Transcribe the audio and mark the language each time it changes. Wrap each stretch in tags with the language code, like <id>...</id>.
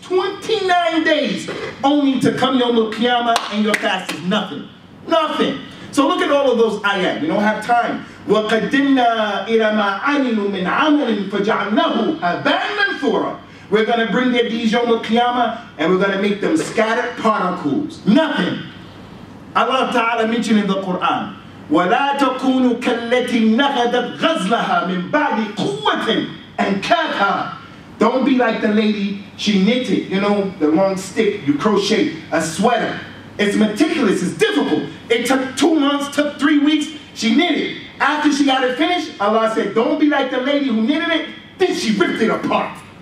<en>29 days only to come Yawm al-Qiyamah and your fast is nothing. Nothing. So look at all of those ayat. We don't have time.</en> <ar>وَقَدِّمْنَا إِلَى مَا عَمِلُوا مِنْ عَمَلٍ فَجَعَلْنَاهُ هَبَاءً مَنْثُورًا.</ar> <en>We're going to bring their deeds Yawm al-Qiyamah and we're going to make them scattered particles. Nothing. Allah Ta'ala mentioned in the Quran,</en> <ar>وَلَا تَكُونُوا كَالَّتِي نَخَدَتْ غَزْلَهَا مِنْ بَعْدِ قُوَّةٍ أَنْكَاثًا.</ar> <en>Don't be like the lady, she knitted, you know, the long stick, you crochet a sweater. It's meticulous, it's difficult. It took 2 months, took 3 weeks, she knitted. After she got it finished, Allah said, don't be like the lady who knitted it, then she ripped it apart.</en>